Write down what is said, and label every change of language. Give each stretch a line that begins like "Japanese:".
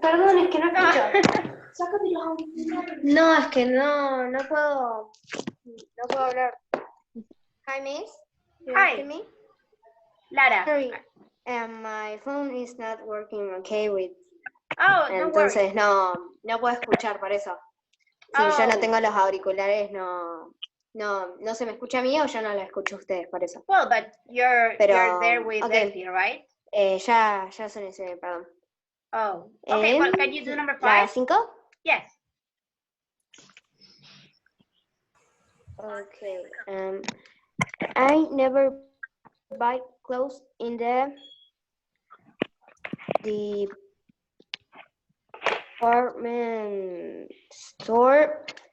Spanish: Perdón, es que no escucho. Sácate los auriculares. No, es que no puedo hablar.
English: Hi, Miss. You Hi. hear me? Lara. Sorry, my phone is not working okay with. Oh, no worries.
Spanish: Entonces no puedo escuchar por eso. Si yo no tengo los auriculares, no se me escucha a mí o yo no la escucho a ustedes, por eso.
English: Well, but you're there with okay. Leslie, right?
Spanish: Ya soné, perdón.
English: Oh, okay. Well, can you do number 5?
Spanish: ¿La 5?
English: Yes. Okay. I never buy clothes in the department store.